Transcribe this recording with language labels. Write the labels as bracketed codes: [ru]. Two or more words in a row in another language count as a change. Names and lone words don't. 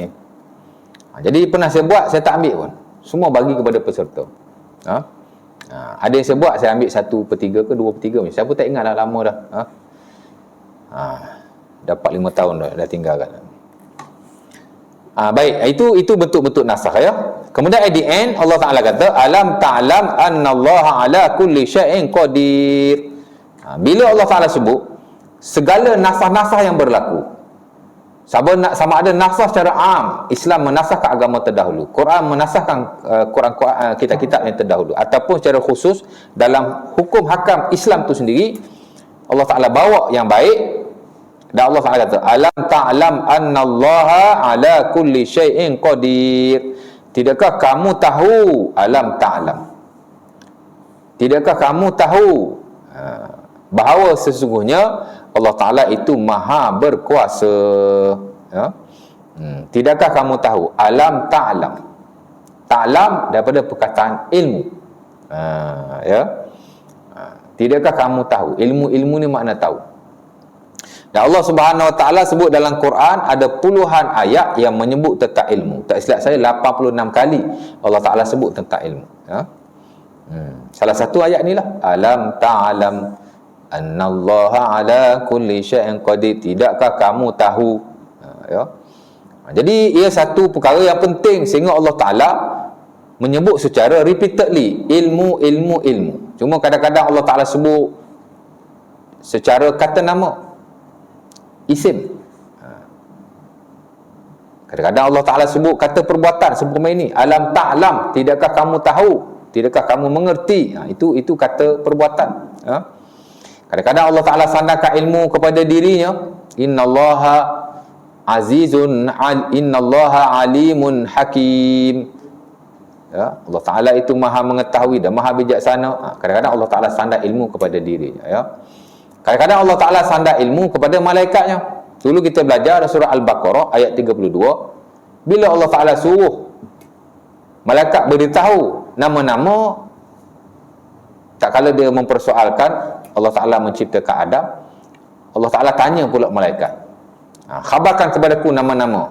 [ms] Jadi pernah saya buat, saya tak ambil pun. Semua bagi kepada peserta. Ada yang saya buat, saya ambil 1/3 ke 2/3 macam. Saya pun tak ingat dah, lama dah. Dapat 5 tahun dah tinggalkan. Baik, itu bentuk-bentuk nasakh ya. Kemudian [en] at the end [ms] Allah Taala kata, [ar] alam ta'lam annallaha ala kulli syai'in qadir. [ms] Bila Allah Taala sebut segala nasakh-nasakh yang berlaku, sama ada nasakh secara am, Islam menasahkan agama terdahulu, Quran menasahkan Quran kitab-kitab yang terdahulu, ataupun secara khusus dalam hukum hakam Islam tu sendiri, Allah Taala bawa yang baik. Dan Allah Taala kata, [ar] alam ta'lam annallaha ala kulli syai'in qadir. [ms] Tidakkah kamu tahu, [ar] alam ta'lam, [ms] tidakkah kamu tahu bahawa sesungguhnya Allah Ta'ala itu maha berkuasa. Tidakkah kamu tahu, [ar] alam ta'lam. [ms] Ta'lam daripada perkataan ilmu. Tidakkah kamu tahu, ilmu ni makna tahu. Dan Allah Subhanahu Wa Taala sebut dalam Quran ada puluhan ayat yang menyebut tentang ilmu. Tak silap saya 86 kali Allah Taala sebut tentang ilmu. Salah satu ayat ni lah, [ar] alam ta'lam annallaha ala kulli syai'in qadir. [ms] Tidakkah kamu tahu? Jadi ia satu perkara yang penting sehingga Allah Taala menyebut secara repeatedly ilmu. Cuma kadang-kadang Allah Taala sebut secara kata nama, isim. Kadang-kadang Allah Ta'ala sebut kata perbuatan seperti ini, [ar] alam ta'lam, [ms] tidakkah kamu tahu, tidakkah kamu mengerti. Itu kata perbuatan. Kadang-kadang Allah Ta'ala sandarkan ilmu kepada dirinya, [ar] innallaha azizun, innallaha alimun hakim. [ms] Allah Ta'ala itu maha mengetahui dan maha bijaksana. Kadang-kadang Allah Ta'ala sandar ilmu kepada dirinya. Kadang-kadang Allah Ta'ala sandar ilmu kepada malaikatnya. Dulu kita belajar surah Al-Baqarah ayat 32. Bila Allah Ta'ala suruh malaikat beritahu nama-nama, tak kala dia mempersoalkan Allah Ta'ala menciptakan Adam, Allah Ta'ala tanya pula malaikat, khabarkan kepadaku nama-nama.